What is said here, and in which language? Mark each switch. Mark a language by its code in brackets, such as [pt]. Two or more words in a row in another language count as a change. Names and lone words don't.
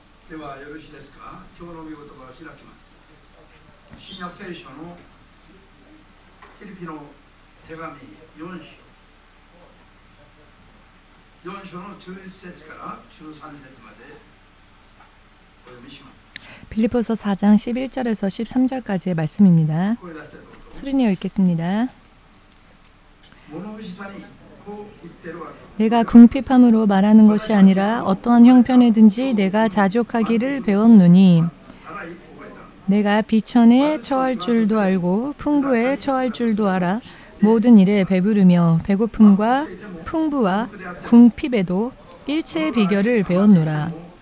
[ja] ではよろしいですか。今日の御言葉を開きます。新約聖書のフィリピの手紙4章の11節から13節までお読みします。 [ko] 빌립보서 4장 11절에서 13절까지의 말씀입니다. 소리내어 읽겠습니다. 내가 궁핍함으로 말하는 것이 아니라 어떠한 형편에든지 내가 자족하기를 배웠노니 내가 비천에 처할 줄도 알고 풍부에 처할 줄도 알아 모든 일에 배부르며 배고픔과 풍부와 궁핍에도 일체의 비결을 배웠노라.